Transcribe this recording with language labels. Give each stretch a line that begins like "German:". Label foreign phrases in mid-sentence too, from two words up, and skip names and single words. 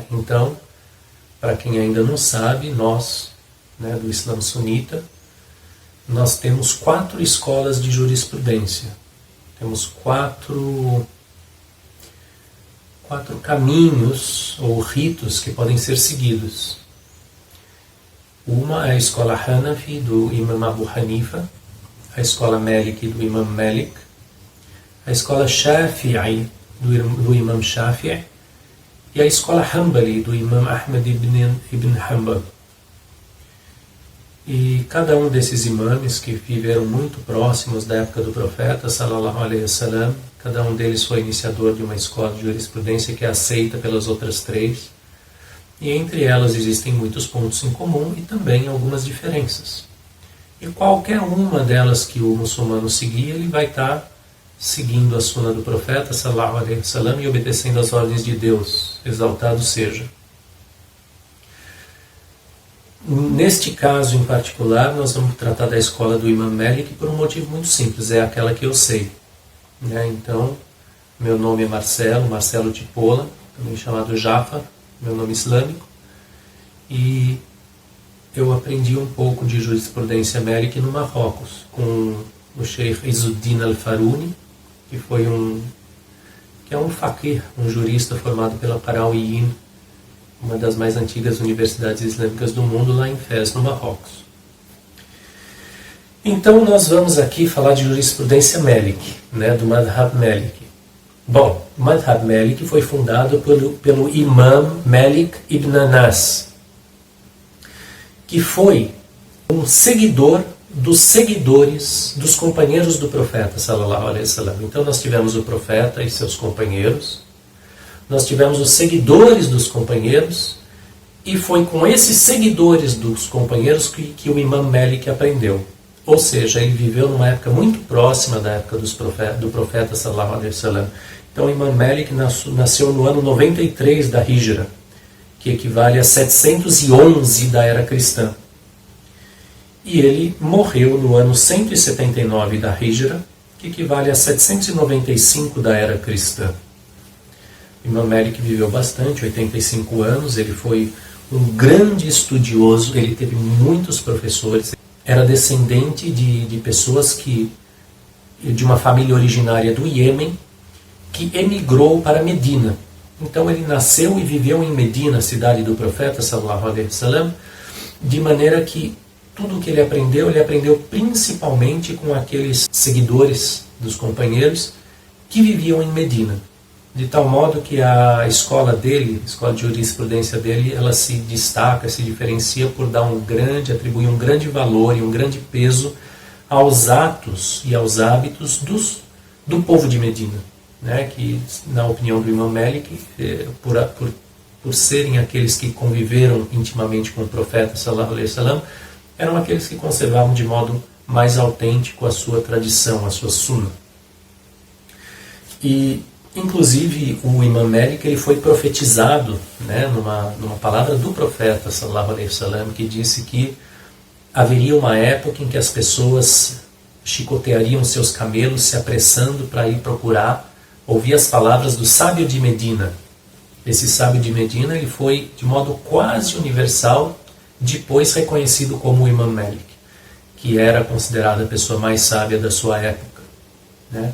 Portuguese: Então, para quem ainda não sabe, nós, do Islã sunita, nós temos 4 escolas de jurisprudência. Temos quatro caminhos ou ritos que podem ser seguidos. Uma é a escola Hanafi do Imam Abu Hanifa, a escola Maliki do Imam Malik, a escola Shafi'i do Imam Shafi'i e a escola Hanbali do Imam Ahmad ibn Hanbal. E cada um desses imames que viveram muito próximos da época do profeta,
Arabic: صلى الله عليه وسلم,
Portuguese: cada um deles foi iniciador de uma escola de jurisprudência que é aceita pelas outras 3. E entre elas existem muitos pontos em comum e também algumas diferenças. E qualquer uma delas que o muçulmano seguir, ele vai estar seguindo a sunna do profeta,
Arabic: صلى الله عليه وسلم,
Portuguese: e obedecendo às ordens de Deus, exaltado seja. Neste caso em particular, nós vamos tratar da escola do Imam Malik por um motivo muito simples, é aquela que eu sei. Então, meu nome é Marcelo Tipola, também chamado Jafar, meu nome islâmico, e eu aprendi um pouco de jurisprudência Malik no Marrocos, com o Sheikh Izzuddin al-Faruni, que é um faqih, um jurista formado pela Qarawiyyin, uma das mais antigas universidades islâmicas do mundo, lá em Fez, no Marrocos. Então nós vamos aqui falar de jurisprudência Malik, do Madhab Malik. Bom, o Madhab Malik foi fundado pelo Imam Malik ibn Anas, que foi um seguidor dos seguidores dos companheiros do profeta,
Arabic: صلى الله عليه وسلم.
Portuguese: Então nós tivemos o profeta e seus companheiros, nós tivemos os seguidores dos companheiros, e foi com esses seguidores dos companheiros que o Imam Malik aprendeu. Ou seja, ele viveu numa época muito próxima da época do profeta
Arabic: صلى الله عليه وسلم.
Portuguese: Então o Imam Malik nasceu no ano 93 da Hijra, que equivale a 711 da era cristã. E ele morreu no ano 179 da Hijra, que equivale a 795 da era cristã. Imam Malik viveu bastante, 85 anos, ele foi um grande estudioso, ele teve muitos professores, era descendente de pessoas de uma família originária do Iêmen, que emigrou para Medina. Então ele nasceu e viveu em Medina, cidade do profeta,
Arabic: صلى الله عليه وسلم,
Portuguese: de maneira que tudo o que ele aprendeu principalmente com aqueles seguidores dos companheiros que viviam em Medina. De tal modo que a escola dele, a escola de jurisprudência dele, ela se destaca, se diferencia por atribuir um grande valor e um grande peso aos atos e aos hábitos do povo de Medina, né? Que, na opinião do Imam Malik, por serem aqueles que conviveram intimamente com o profeta,
Arabic: صلى الله عليه وسلم,
Portuguese: eram aqueles que conservavam de modo mais autêntico a sua tradição, a sua sunna. E, inclusive, o Imam Malik ele foi profetizado, né, numa palavra do profeta,
Arabic: صلى الله عليه وسلم,
Portuguese: que disse que haveria uma época em que as pessoas chicoteariam seus camelos se apressando para ir procurar ouvir as palavras do sábio de Medina. Esse sábio de Medina ele foi, de modo quase universal, depois reconhecido como o Imam Malik, que era considerado a pessoa mais sábia da sua época, né?